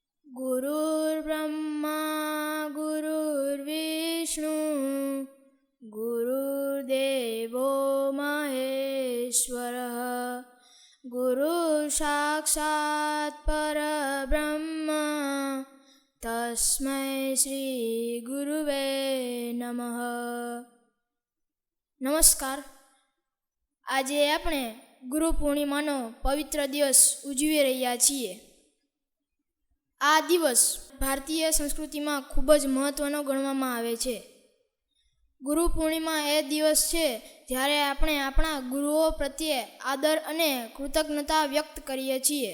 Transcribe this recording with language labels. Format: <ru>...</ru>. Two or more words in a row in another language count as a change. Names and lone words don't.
<sa>गुरुर्ब्रह्मा गुरुर्विष्णु गुरुर्देवो महेश्वरः गुरुसाक्षात् परब्रह्म तस्मै श्री गुरुवे नमः।</sa> <gu>नमस्कार। આજે આપણે ગુરુ પૂર્ણિમાનો પવિત્ર દિવસ ઉજવી રહ્યા છીએ। આ દિવસ ભારતીય સંસ્કૃતિમાં ખૂબ જ મહત્ત્વનો ગણવામાં આવે છે। ગુરુ પૂર્ણિમા એ દિવસ છે જ્યારે આપણે આપણા ગુરુઓ પ્રત્યે આદર અને કૃતજ્ઞતા વ્યક્ત કરીએ છીએ।</gu>